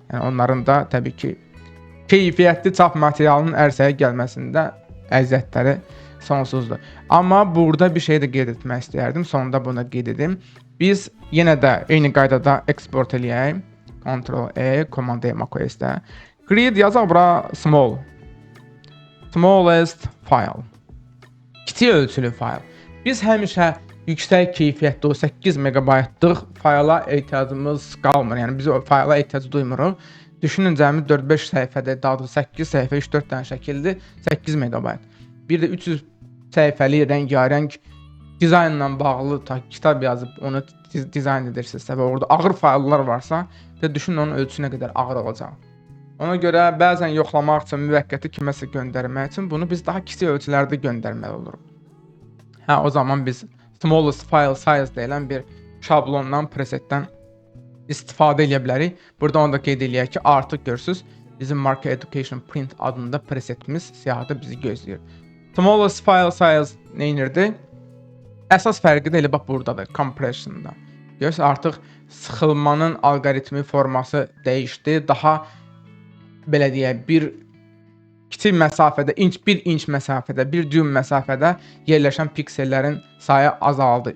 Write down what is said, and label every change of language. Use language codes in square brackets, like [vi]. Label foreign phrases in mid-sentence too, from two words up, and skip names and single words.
[az] Yəni onların da təbii ki, keyfiyyətli çap materialının ərsəyə gəlməsində əziyyətləri sonsuzdur. Amma burada bir şey də qeyd etmək istəyərdim. Sonunda bunu qeyd edim. Biz yenə də eyni qaydada export eləyək. Ctrl-E, Command-E macOS-də. [en] Grid yazaq bura small. Smallest file. [az] Kiçik ölçülü fayl. Biz həmişə yüksək keyfiyyətli o 8 megabaytlıq fayla ehtiyacımız qalmır. Yəni biz o fayla ehtiyac duymuruq. Düşünün cəmi 4-5 səhifədə, daha doğrusu 8 səhifə, 3-4 dənə şəkildir, 8 megabayt. Bir də 300 səhifəli rəngarəng dizaynla bağlı kitab yazıb onu dizayn edirsinizsə və orada ağır fayllar varsa, düşünün onun ölçüsü nə qədər ağır olacaq. Ona görə bəzən yoxlamaq üçün, müvəqqəti kiməsə göndərmək üçün bunu biz daha kiçik ölçülərdə göndərməli oluruq. Hə, o zaman biz [en] smallest file size [az] deyilən bir şablondan, presetdən istifadə edə bilərik. Burada onu da qeyd eləyək ki, artıq görürsünüz, bizim Marka Education Print adında presetimiz siyahıda bizi gözləyir. [en] Smallest file size neyinirdi? [az] Əsas fərqi də elə bax buradadır, compression'da. Görürsünüz, artıq sıxılmanın alqoritmi forması dəyişdi. Daha belə deyək, bir kiçik məsafədə, bir inç məsafədə, bir düym məsafədə yerləşən piksellərin sayı azaldı.